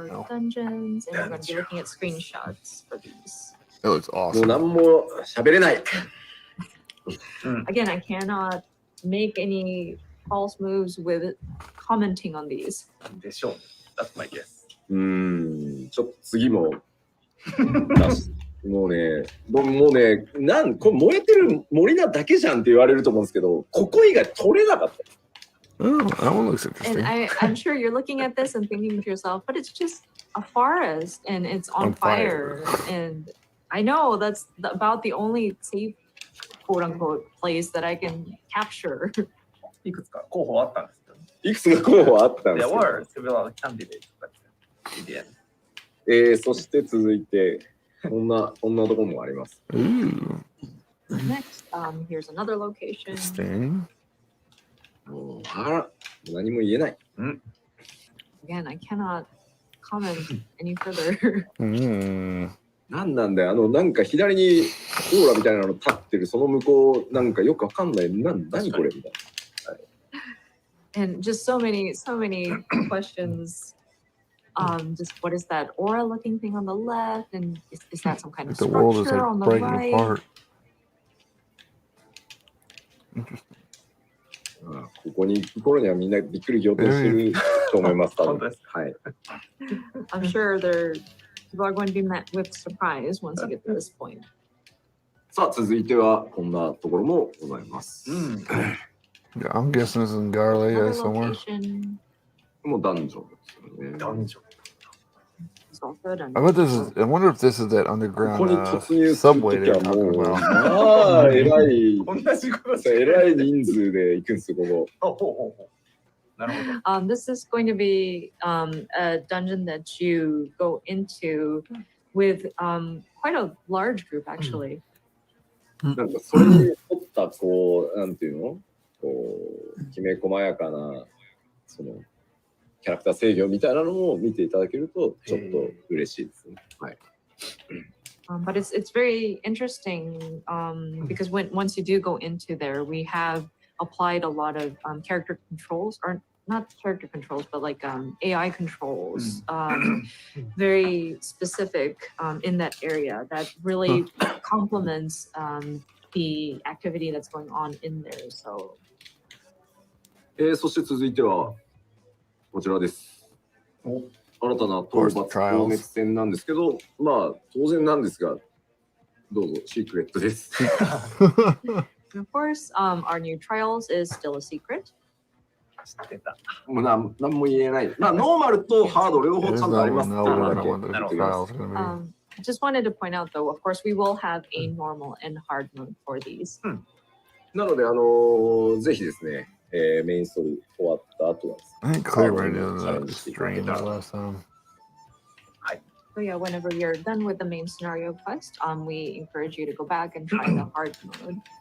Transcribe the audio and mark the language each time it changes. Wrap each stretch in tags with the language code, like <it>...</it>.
<en>Dungeons, and we're going to be looking at screenshots for these. It looks awesome.</en> <ja>もう何も喋れない。</ja> <en>Again, I cannot make any false moves with commenting on these.</en> <ja>でしょう。</ja> <en>That's my guess.</en> <ja>ちょっと次ももうね、これ燃えてる森なだけじゃんって言われると思うんですけど、ここ以外取れなかった。</ja> <en>That one looks interesting. And I'm sure you're looking at this and thinking to yourself, but it's just a forest and it's on fire. And I know that's about the only safe, quote unquote, place that I can capture.</en> <ja>いくつか候補あったんですけど。いくつか候補あったんです</ja> <en>There</en> <ja>けど。</ja> <en>were several candidates, but in the end.</en> <ja>そして続いて、こんなとこもあります。</ja> <en>Next, here's another location. Interesting.</en> <ja>何も言えない。</ja> <en>Again, I cannot comment any further.</en> <ja>なんだよ、なんか左にオーラみたいなの立ってる、その向こう、なんかよくわかんない、何これみたいな。</ja> <en>And just so many questions. Just what is that aura-looking thing on the left, and is that some kind of structure on the right? Interesting.</en> <ja>ここに行く頃にはみんなびっくり仰天してると思います。本当です。はい。</ja> <en>I'm sure people are going to be met with surprise once you get to this point.</en> <ja>さあ続いてはこんなところもございます。</ja> <en>Yeah, I'm guessing it's in Garley somewhere.</en> <ja>もうダンジョンですよね。ダンジョン。</ja> <en>I wonder if this is that underground subway they're talking about.</en> <ja>えらい人数で行くんですよ、ここ。なるほど。</ja> <en>This is going to be a dungeon that you go into with quite a large group, actually.</en> <ja>なんかそれに沿ったこうなんていうの、こうきめ細やかなそのキャラクター制御みたいなのも見ていただけるとちょっと嬉しいですね。はい。</ja> <en>But it's very interesting because once you do go into there, we have applied a lot of character controls, or not character controls, but like AI controls, very specific in that area that really complements the activity that's going on in there. So.</en> <ja>そして続いてはこちらです。新たな討伐消滅戦なんですけど、まあ当然なんですが、どうぞシークレットです。</ja> <en>And of course, our new trials is still a secret.</en> <ja>知ってた。もうなんも言えない。まあ、ノーマルとハード両方ちゃんとありますっていうのだけ言っておきます。</ja> <en>I just wanted to point out, though, of course, we will have a normal and hard mode for these.</en> <ja>なので、ぜひですね、メインストーリー終わった後はですね、</ja> <en>I think Cleveland did the stream the last time. So yeah, whenever you're done with the main scenario quest, we encourage you to go back and try the hard mode.</en>